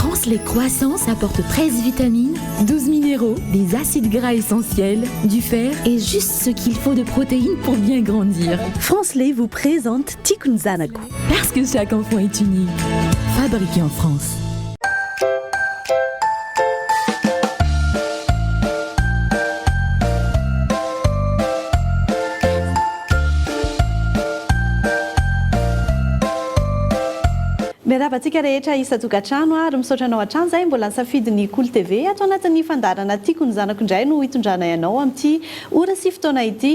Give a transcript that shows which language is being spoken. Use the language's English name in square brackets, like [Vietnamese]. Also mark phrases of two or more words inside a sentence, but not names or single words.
[French] France Lait Croissance apporte 13 vitamines, 12 minéraux, des acides gras essentiels, du fer et juste ce qu'il faut de protéines pour bien grandir. France Lait vous présente Tikkun Zanakou. Parce que chaque enfant est unique. Fabriqué en France. [Malagasy] Miaravantsika rehetra isa tokantrano ary misaotra anao hatrany zay mbola nisafidiny Cool TV ato anatin'ny fandarana Tikkun Zanako indray no hitondrana ianao amin'ity ora sy fotoana ity.